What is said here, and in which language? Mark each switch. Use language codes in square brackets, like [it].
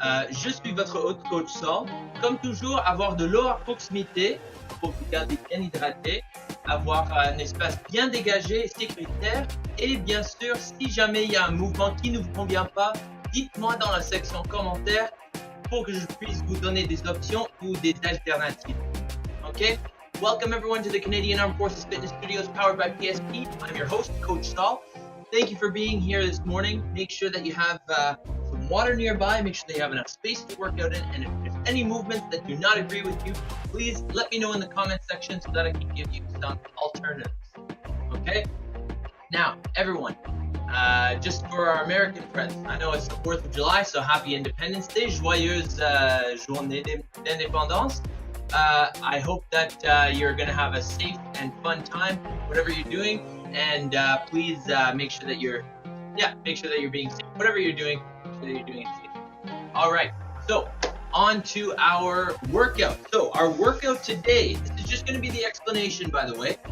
[fr] Je suis votre hôte coach Saul. Comme toujours, avoir de l'eau à proximité pour vous garder bien hydraté, avoir un espace bien dégagé et sécuritaire. Et bien sûr, si jamais il y a un mouvement qui ne vous convient pas, dites-moi dans la section commentaires pour que je puisse vous donner des options ou des alternatives. Ok? [en] Welcome everyone to the Canadian Armed Forces Fitness Studios powered by PSP. I'm your host, Coach Saul. Thank you for being here this morning. Make sure that you have some water nearby. Make sure that you have enough space to work out in. And if there's any movements that do not agree with you, please let me know in the comment section so that I can give you some alternatives. Okay? Now, everyone, just for our American friends, I know it's the 4th of July, so happy Independence Day. [fr] Joyeuse journée d'indépendance. [en] I hope that you're going to have a safe and fun time, whatever you're doing, and please make sure that you're being safe. Whatever you're doing, make sure that you're doing it safe. All right, so on to our workout. So our workout today, this is just going to be the explanation, by the way.